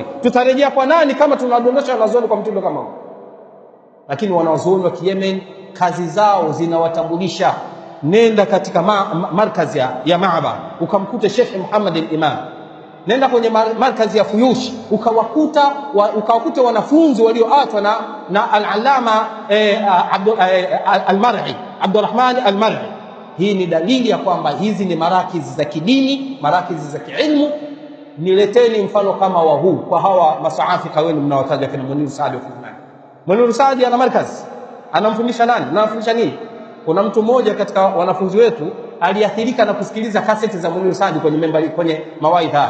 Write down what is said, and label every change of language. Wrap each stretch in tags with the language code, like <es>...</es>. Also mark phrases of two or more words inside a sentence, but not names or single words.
<sw>Tutarejea kwa nani kama tunadondosha wanazuoni kwa mtindo kama huu? Lakini wanawazuoni wa Yemen kazi zao zinawatambulisha. Nenda katika markazi ya Maaba ukamkuta Sheikh Muhammad al-Imam. Nenda kwenye markazi ya Fuyush ukawakuta wanafunzi walioachwa na al-Allama al-Mar'i, Abdurrahman al-Mar'i. Hii ni dalili ya kwamba hizi ni marakizi za kidini, marakizi za kiilmu. Nileteni mfano kama wa huu kwa hawa masaafika wenu mnaowataja kina Muniru Saadi wa Uthman. Muniru Saadi ana markazi, anamfundisha nani? Anamfundisha nini? Kuna mtu mmoja katika wanafunzi wetu aliathirika na kusikiliza kaseti za Muniru Saadi kwenye mawaidha.</sw>